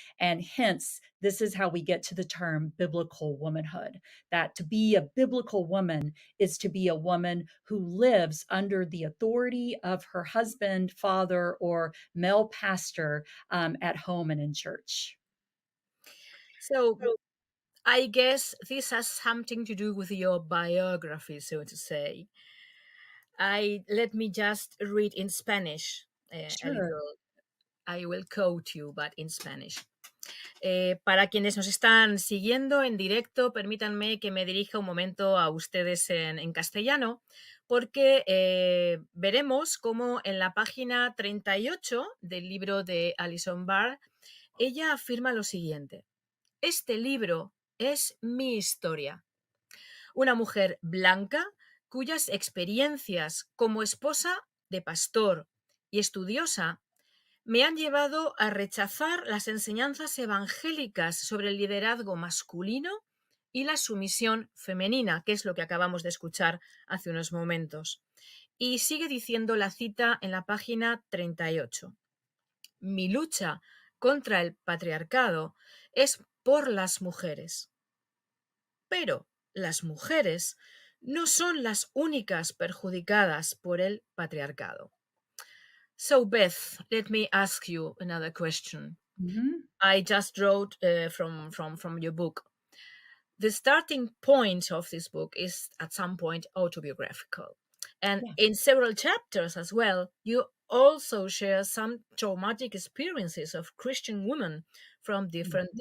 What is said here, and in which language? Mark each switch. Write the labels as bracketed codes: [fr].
[en] And hence, this is how we get to the term biblical womanhood, that to be a biblical woman is to be a woman who lives under the authority of her husband, father, or male pastor at home and in church. So I guess this has something to do with your biography, so to say. Let me just read in Spanish a Sure. little. I will quote you, but in Spanish. [es] Para quienes nos están siguiendo en directo, permítanme que me dirija un momento a ustedes en castellano, porque veremos cómo en la página 38 del libro de Allison Barr, ella afirma lo siguiente: este libro es mi historia. Una mujer blanca cuyas experiencias como esposa de pastor y estudiosa me han llevado a rechazar las enseñanzas evangélicas sobre el liderazgo masculino y la sumisión femenina, que es lo que acabamos de escuchar hace unos momentos. Y sigue diciendo la cita en la página 38. Mi lucha contra el patriarcado es por las mujeres. Pero las mujeres no son las únicas perjudicadas por el patriarcado. [en] So, Beth, let me ask you another question. Mhm. I just wrote from your book. The starting point of this book is at some point autobiographical. And Yeah. in several chapters as well, you also share some traumatic experiences of Christian women from different